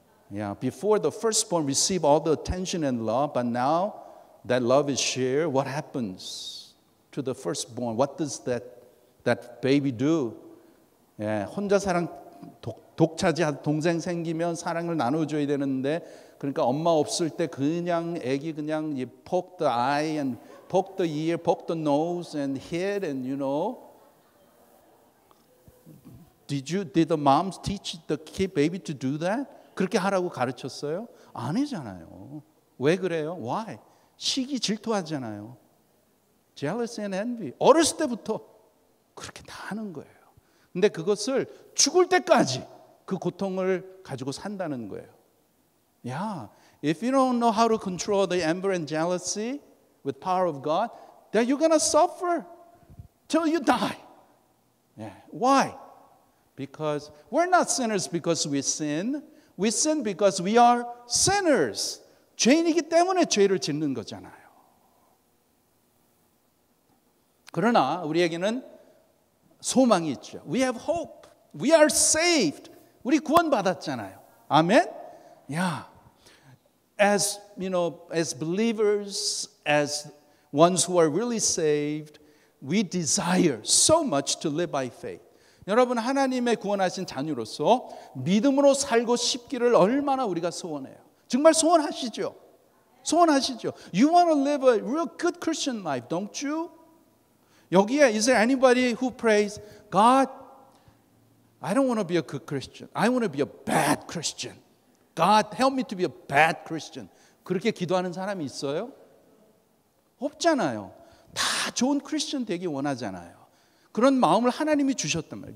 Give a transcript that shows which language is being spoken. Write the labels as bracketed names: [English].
[English] Yeah, before the firstborn receive all the attention and love, but now that love is shared, what happens to the firstborn? What does that baby do? [Korean] 혼자 사랑 독차지 동생 생기면 사랑을 나눠줘야 되는데 그러니까 엄마 없을 때 그냥 애기 그냥 [English] poke the eye and poke the ear, poke the nose and head and you know. Did the moms teach the baby to do that? [Korean] 그렇게 하라고 가르쳤어요? 아니잖아요. 왜 그래요? [English] Why? [Korean] 시기 질투하잖아요. [English] Jealousy and envy. [Korean] 어렸을 때부터 그렇게 다 하는 거예요. 근데 그것을 죽을 때까지 그 고통을 가지고 산다는 거예요. [English] Yeah, if you don't know how to control the envy and jealousy with power of God, then you're going to suffer till you die. Yeah. Why? Because we're not sinners because we sin. We sin because we are sinners. [Korean] 죄인이기 때문에 죄를 짓는 거잖아요. 그러나 우리에게는 소망이 있죠. [English] We have hope. We are saved. [Korean] 우리 구원받았잖아요. 아멘? [English] Yeah. As you know, as believers, as ones who are really saved, we desire so much to live by faith. [Korean] 여러분 하나님의 구원하신 자녀로서 믿음으로 살고 싶기를 얼마나 우리가 소원해요. 정말 소원하시죠? 소원하시죠? [English] You want to live a real good Christian life, don't you? 여기에 is there anybody who prays, God, I don't want to be a good Christian. I want to be a bad Christian. God, help me to be a bad Christian. [Korean] 그렇게 기도하는 사람이 있어요? 없잖아요. 다 좋은 크리스천 되기 원하잖아요. 그런 마음을 하나님이 주셨단 말이에요.